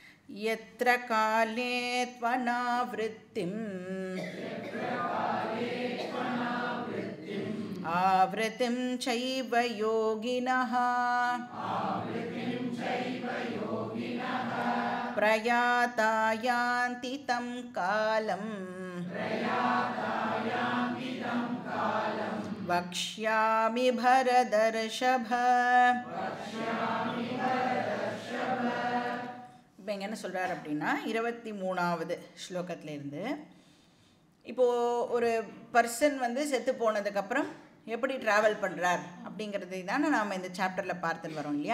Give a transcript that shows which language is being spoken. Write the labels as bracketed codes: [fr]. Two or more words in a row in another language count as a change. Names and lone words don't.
[sa] यत्र काले त्वनावृत्तिम् आवृत्तिं चैव योगिनः प्रयाता यान्ति तं कालं वक्ष्यामि भरतर्षभ. [ta] இப்போ இங்கே என்ன சொல்கிறார் அப்படின்னா 23வது ஸ்லோகத்திலேருந்து இப்போது ஒரு பர்சன் வந்து செத்து போனதுக்கப்புறம் எப்படி ட்ராவல் பண்ணுறார் அப்படிங்கிறது தானே நாம் இந்த சாப்டரில் பார்த்துட்டு வரோம் இல்லையா.